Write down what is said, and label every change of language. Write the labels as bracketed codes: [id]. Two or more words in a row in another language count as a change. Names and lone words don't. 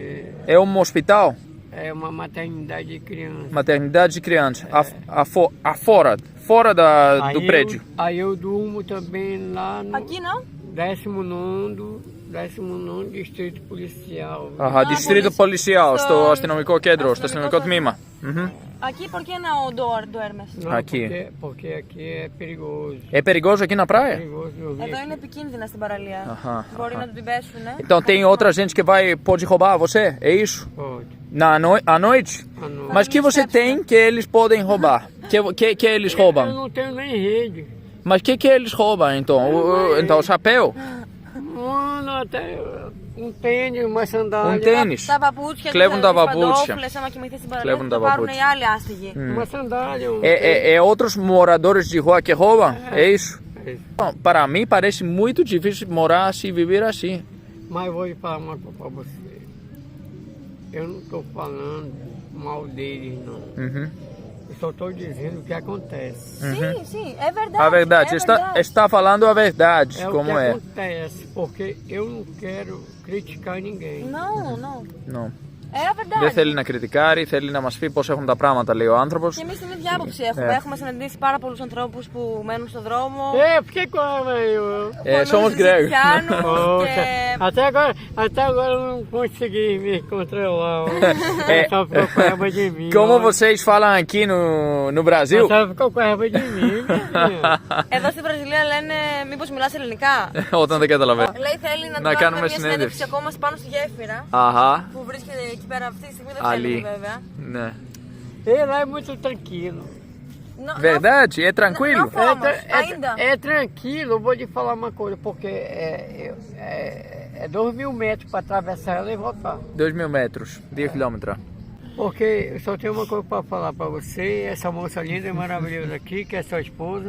[pt] É um hospital? É uma maternidade de criança. Maternidade de criança. Fora do prédio. Aí eu durmo também lá no Aqui não? 19º Distrito Policial. Distrito Policial, [el] στο αστυνομικό κέντρο, στο αστυνομικό τμήμα. [pt] Aqui por que não dormes? Não, Aqui. Porque aqui é perigoso. É perigoso aqui na praia? Perigoso dormir [el] Εδώ [pt] aqui. [el] είναι επικίνδυνα στην παραλία. Μπορεί να την πέσουν, ναι. [pt] Então tem outra gente que pode roubar você, é isso? Pode. À noite? À noite. Mas que você tem que eles podem roubar? Que eles Eu roubam? não tenho nem rede. Mas que eles roubam então? Então o chapéu? Mano, até um tênis, uma sandália. Um tênis? [el] Τα παπούτσια, Κλέβουν τα παπούτσια. παντόφλες, άμα κοιμηθείς στην παραλία, Κλέβουν θα τα το πάρουν παπούτσια. οι άλλοι άστιγοι. [pt] Uma sandália. É outros moradores de rua que roubam? É isso? Não, para mim parece muito difícil morar assim, viver assim. Mas eu vou te falar uma coisa pra você. Eu não tô falando mal deles, não. Eu só tô dizendo o que acontece. Sim, é verdade. A verdade, é verdade. está falando a verdade, É como o que é. acontece, porque eu não quero criticar ninguém. Não. Não. É a verdade. [el] Δεν θέλει να κριτικάρει, θέλει να μας πει πώς έχουν τα πράγματα, λέει ο άνθρωπος. Και εμείς την ίδια άποψη έχουμε. Έχουμε συναντήσει πάρα πολλούς ανθρώπους που μένουν στον δρόμο. [pt] Por que eu? Somos gregos. Até agora eu não consegui me controlar. Só ficou com raiva de mim. Como vocês falam aqui no Brasil? Só ficou com raiva de mim. [el] Εδώ στη Βραζιλία λένε μήπως μιλάς ελληνικά. Όταν δεν καταλαβαίνω. Λέει θέλει να Να του κάνουμε κάνουμε μια συνέντευξη συνέντευξη. ακόμα πάνω στη γέφυρα Αχα. που βρίσκεται εκεί πέρα αυτή τη στιγμή. Δεν [pt] Ali. [el] θέλει βέβαια. Ναι. [pt] Ele lá é muito tranquilo. Verdade? É tranquilo? Ainda? É tranquilo, eu vou te falar uma coisa, porque é 2.000 metros para atravessar ela e voltar. 2.000 metros, 10 quilômetros. Porque eu só tenho uma coisa para falar para você, essa moça linda e maravilhosa aqui, que é sua esposa.